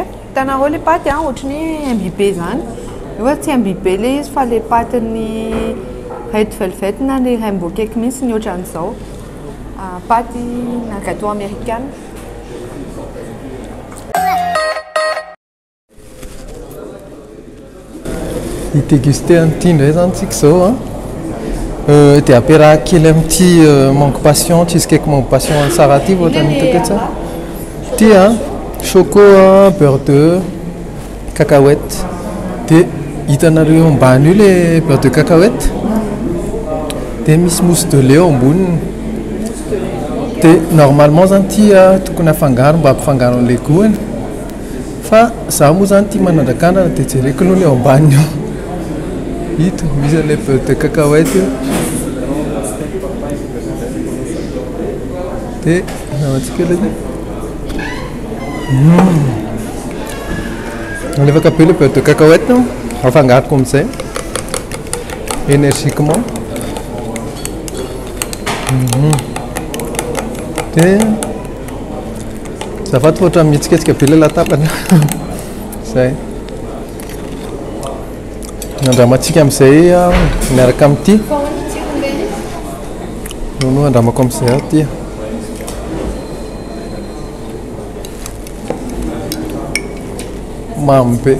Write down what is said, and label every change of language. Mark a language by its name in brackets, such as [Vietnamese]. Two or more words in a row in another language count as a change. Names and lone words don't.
[Malagasy] Hitanareo le paty ohatrany imbibe zany. Efa tsy imbibe le izy fa le patin'ny [English] red velvet [Malagasy] na le [English] rainbow cake [Malagasy] mihitsy ny ohatran'izao. Paty na [French] gâteau américaine. [Malagasy] Dégusté an'ity ndray zany tsika zao dia ampiaraha kely amin'ity [French] manque passion [Malagasy] cheesecake [French] manque passion [Malagasy] tsara ty ohatrany hitako tsara. Ty choco, [French] beurre de cacahuète. [Malagasy] Dia hitanareo ambany io le [French] beurre de cacahuète. [Malagasy] Dia misy [French] mousse de lait [Malagasy] ao amboniny. Dia normalement zany ty tokony afangaro mba hampifangaro an'ilay goûny. Fa zaho moa zany ty manandrakandrana dia jereko aloha ny ao ambany io. Ito misy an'ilay [French] beurre de cacahuète [Malagasy] io. Dia namantsika ilay malefaka be le [French] beurre de cacahuète [Malagasy] afangaroko amin'izay. énergiquement. [French] Ça va trop [Malagasy] mihetsiketika be la tabana. Zay. Andramantsika amin'izay miaraka amin'ity. No andramako amin'izay aty. Mamy be.